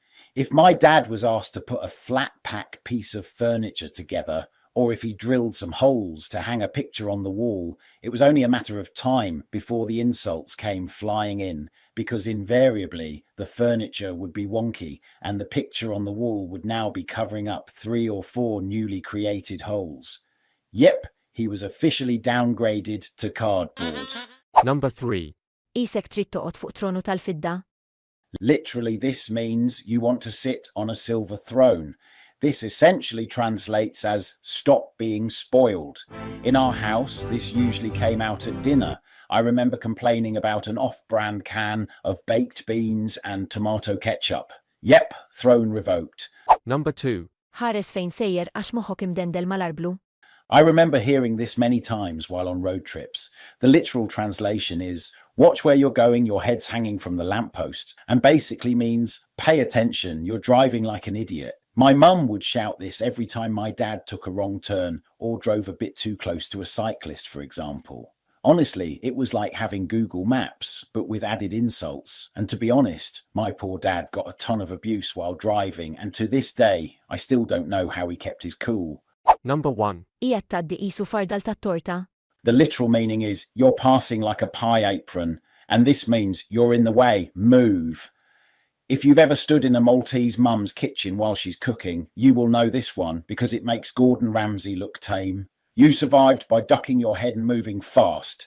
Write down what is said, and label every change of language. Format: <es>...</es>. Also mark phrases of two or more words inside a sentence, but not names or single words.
<en>If my dad was asked to put a flat-pack piece of furniture together, or if he drilled some holes to hang a picture on the wall, it was only a matter of time before the insults came flying in, because invariably the furniture would be wonky and the picture on the wall would now be covering up 3 or 4 newly created holes. Yep, he was officially downgraded to cardboard. Number 3.</en> <mt>Qisek trid toqgħod fuq tronu tal-fidda?</mt> <en>Literally, this means you want to sit on a silver throne. This essentially translates as stop being spoiled. In our house, this usually came out at dinner. I remember complaining about an off-brand can of baked beans and tomato ketchup. Yep, throne revoked. Number 2.</en> <mt>Ħares fejn sejjer għax moħħok imdendel mal-arblu?</mt> <en>I remember hearing this many times while on road trips. The literal translation is, watch where you're going, your head's hanging from the lamppost, and basically means, pay attention, you're driving like an idiot. My mum would shout this every time my dad took a wrong turn or drove a bit too close to a cyclist, for example. Honestly, it was like having Google Maps, but with added insults. And to be honest, my poor dad got a ton of abuse while driving, and to this day, I still don't know how he kept his cool. Number 1.</en> <mt>Qiegħed tgħaddi qisu fardal tat-torta?</mt> <en>The literal meaning is, you're passing like a pie apron, and this means you're in the way, move. If you've ever stood in a Maltese mum's kitchen while she's cooking, you will know this one, because it makes Gordon Ramsay look tame. You survived by ducking your head and moving fast.</en>